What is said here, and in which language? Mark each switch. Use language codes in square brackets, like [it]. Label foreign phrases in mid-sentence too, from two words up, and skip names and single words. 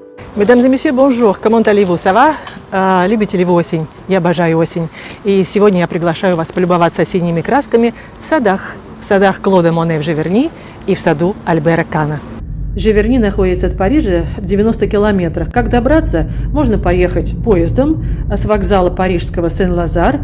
[fr] Mesdames et messieurs, bonjour. Comment allez-vous? Ça va? [ru] Любите ли вы осень? Я обожаю осень. И сегодня я приглашаю вас полюбоваться осенними красками в садах. В садах Клода Моне в Живерни и в саду Альбера Кана. Живерни находится от Парижа в 90 километрах. Как добраться? Можно поехать поездом с вокзала парижского Сен-Лазар.